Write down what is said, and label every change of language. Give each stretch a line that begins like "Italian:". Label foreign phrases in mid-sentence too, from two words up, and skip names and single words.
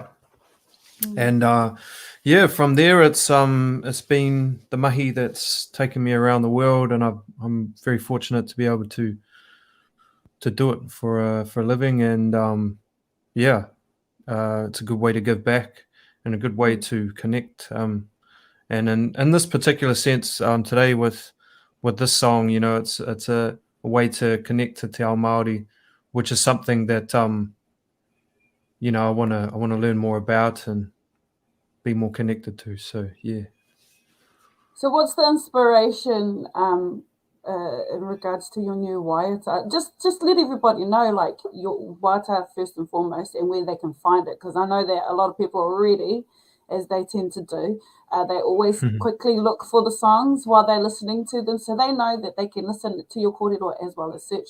English: And from there it's been the mahi that's taken me around the world, and I'm very fortunate to be able to do it for a living. And it's a good way to give back and a good way to connect. And in this particular sense, today with this song, it's a way to connect to
Māori: te ao Māori,
English: which is something that I want to learn more about and be more connected to. So yeah. So what's the inspiration in regards to your new waiata? Just let everybody know, like, your waiata first and foremost, and where they can find it, because I know that a lot of people already, as they tend to do, they always quickly look for the songs while they're listening to them, so they know that they can listen to your kōrero as well as search.